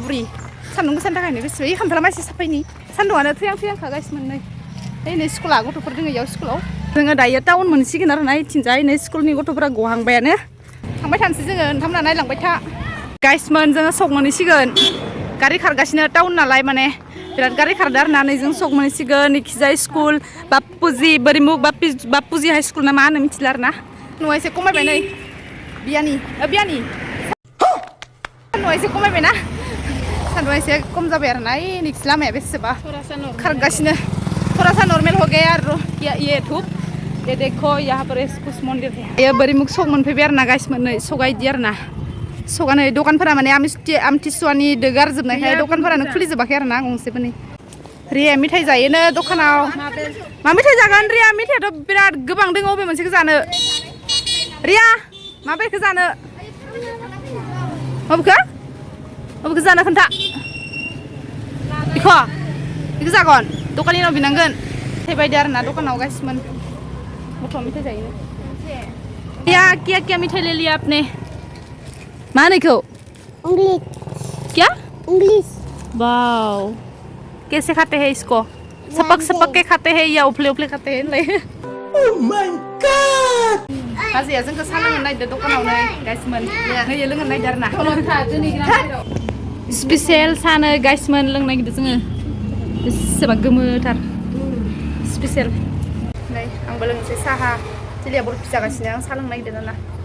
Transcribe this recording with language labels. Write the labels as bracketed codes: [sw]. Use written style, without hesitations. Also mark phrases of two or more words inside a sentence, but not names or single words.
[brx] बुरि सान्दुं गोसानि थाखायनो बेसेबां खामफ्ला मानसि साफायनि सान्दुंआनो थैहां गासिमोन नै स्कुला गथ'फोर दङ इयाव स्कुलाव जोङो दायो टाउन मोनसिगोन आरोना इथिंजाय नै स्कुलनि गथ'फोरा गहांबायानो थांबाय थानोसै जोङो नोंथांमोना नायलांबाय था गाइसमोन जोङो सक मोनहैसिगोन गारि खारगासिनो टाउन नालाय माने बिराद गारि खारदो आरोना नै जों सक मोनहैसिगोन इखिजाय स्कुल बापुजि बोरिमुग बापुजि हाइ स्कुल ना मा होनो मिथिला आरोना न'आ एसे खमायबाय नै बियानि सान्दुंआ एसे खमायबायना सान्दुंआ एसे खम जाबाय आरोना नेक्स्ट लामाया बेसेबा खारगासिनो [hi] थोड़ा सा नॉर्मल हो गया ये धूप ये देखो यहाँ पर कुछ मंदिर है [brx] ये बोरिमुग सक मोनफैबाय आरोना गाइसमोन नै सका इदि आरोना सका नै दखानफोरा माने आमथिसुवानि दो गारजोबनायखाय दखानफोरानो खुलिजोबाखै आरोना गंसेबो नै रिया मिथाइ जायोनो दखानाव मा मिथाइ जागोन रिया मिथाइयाथ' बिराद गोबां दङ अबे मोनसेखौ जानो रिया माबेखौ जानो अबेखौ जानो खोन्था बेखौ जागोन दखानिनाव बिनांगोन बायदि आरोना दखानाव गासिमोन गथ' मिथाइ जायो [hi] क्या मिठाई ले लिया [brx] आपने मा होनो इखौ [hi] क्या इंग्लिश वाओ कैसे खाते हैं इसको सपक के खाते हैं या उफले खाते हैं [en] oh my god [brx] बाजैया जोंखौ सा लोंनो नागिरदों दखानावनो गाइसमोन नै लोंनो नागिरदों आरोना स्पेसियेल सानो गाइसमोन लोंनो नागिरदों जोङो बेसेबा गोमोथार स्पेसियेल नै आंबो लोंनोसै साहा चिलिया बर फिजागासिनो आं साहा लोंनो नागिरदों ना